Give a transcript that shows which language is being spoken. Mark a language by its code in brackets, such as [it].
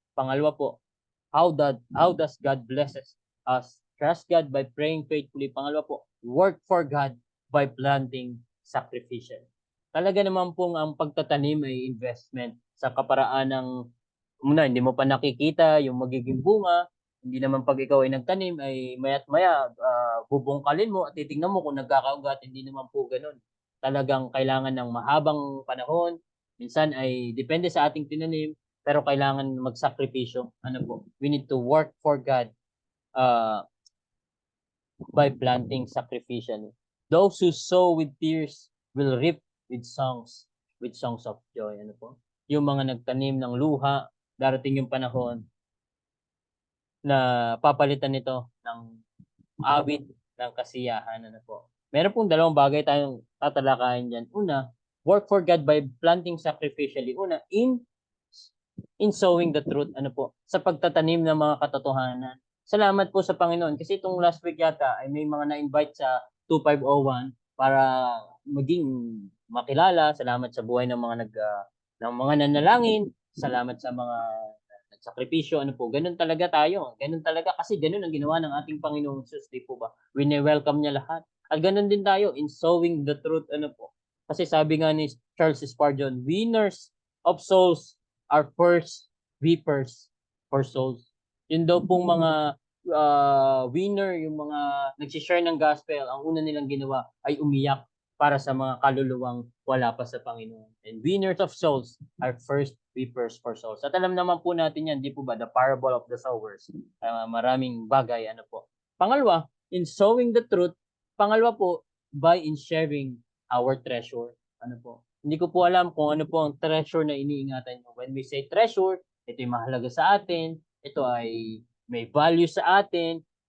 [tl] Pangalawa po, [en] how does God blesses us? Trust God by praying faithfully. [tl] Pangalawa po, [en] work for God by planting sacrificial. [tl] Talaga naman pong ang pagtatanim ay investment sa kaparaan ng hindi mo pa nakikita yung magiging bunga. Hindi naman pag ikaw ay nagtanim ay maya't maya bubungkalin mo at titingnan mo kung nagkakaugat. Hindi naman po ganoon. Talagang kailangan ng mahabang panahon. Minsan ay depende sa ating tinanim, pero kailangan magsakripisyo. Ano po? [en] We need to work for God uh, by planting sacrificially. Those who sow with tears will reap with songs of joy. [tl] Ano po? Yung mga nagtanim ng luha, darating yung panahon na papalitan nito ng awit ng kasiyahan. Ano po? Meron pong dalawang bagay tayong tatalakayin dyan. [en] Una, work for God by planting sacrificially. Una, in sowing the truth. [tl] Ano po? Sa pagtatanim ng mga katotohanan. Salamat po sa Panginoon. Kasi itong last week yata ay may mga na-invite sa 2501 para maging makilala. Salamat sa buhay ng ng mga nanalangin. Salamat sa mga nagsakripisyo. Ano po? Ganun talaga tayo. Ganun talaga kasi ganun ang ginawa ng ating Panginoong Jesus, di po ba? Wini-welcome niya lahat. At ganun din tayo [en] in sowing the truth. [tl] Ano po? Kasi sabi nga ni [en] Charles Spurgeon, winners of souls are first weepers for souls. [tl] Yun daw pong mga winner, yung mga nagsishare ng gospel, ang una nilang ginawa ay umiyak para sa mga kaluluwang wala pa sa Panginoon. [en] And winners of souls are first weepers for souls. [tl] At alam naman po natin yan, di po ba, [en] the parable of the sowers. [tl] Maraming bagay, ano po. Pangalawa, [en] in sowing the truth. Pangalawa po, by in sharing our treasure. [tl] Ano po? Hindi ko po alam kung ano po ang treasure na iniingatan nyo. [en] When we say treasure, [tl] ito ay mahalaga sa atin, ito ay may value sa atin.